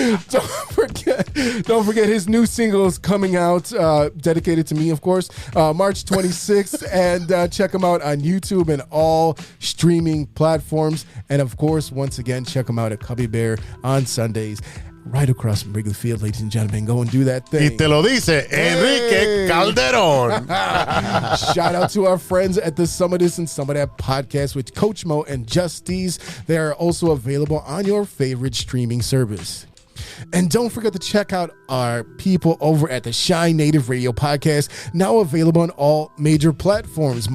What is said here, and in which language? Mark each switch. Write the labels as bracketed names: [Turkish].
[English] Don't forget his new single is coming out, dedicated to me, of course, March 26th. And check him out on YouTube and all streaming platforms. And, of course, once again, check him out at Cubby Bear on Sundays. Right across from Wrigley Field, ladies and gentlemen. Go and do that thing. [Spanish] Y te lo dice Enrique Calderon. [English] Shout out to our friends at the Some of This and Some of That podcast with Coach Mo and Justice. They are also available on your favorite streaming service. And don't forget to check out our people over at the Shine Native Radio podcast, now available on all major platforms.